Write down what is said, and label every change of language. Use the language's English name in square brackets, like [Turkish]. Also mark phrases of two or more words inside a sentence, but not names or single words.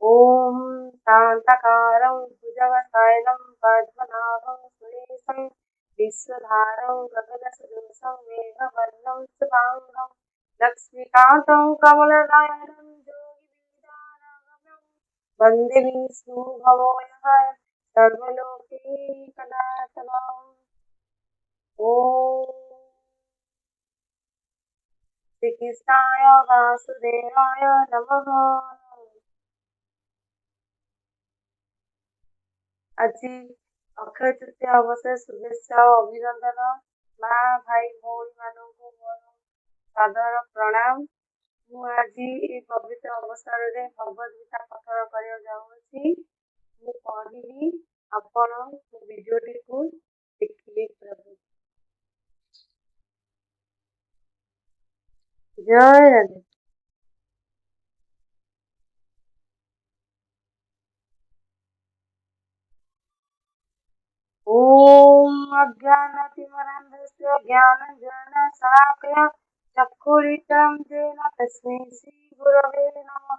[Sanskrit] ओम शांताकारं भुजगशयनं पद्मनाभं सुरेशं विश्वधारं गगनसदृशं मेघवर्णं शुभांगं लक्ष्मीकान्तं कमलनयनं योगिवीरानगम्यं वन्दे विष्णुभवोऽयः सर्वलोकैकनाथम्। ओम श्री कृष्णाय वासुदेवाय नमः। [Odia] আজি ଅକ୍ଷୟ ତୃତୀୟା ଅବସରରେ ଶୁଭେଚ୍ଛା ଓ ଅଭିନନ୍ଦନ। ମା ଭାଇ ଭଉଣୀ ମାନଙ୍କୁ ମୋର ସାଦର ପ୍ରଣାମ। ମୁଁ ଆଜି ଏହି ପବିତ୍ର ଅବସରରେ ଭଗବତ ଗୀତା ପଠନ କରିବାକୁ ଯାଉଅଛି। ମୁଁ ପଢିବି, ଆପଣ ଭିଡିଓଟିକୁ ଦେଖିବେ। ପ୍ରଭୁ ଜୟ ରାଧେ। [Sanskrit] ओम अज्ञानतिमिरान्धस्य ज्ञानञ्जनशलाकया चक्षुरुन्मिलितं येन तस्मै श्रीगुरवे नमः।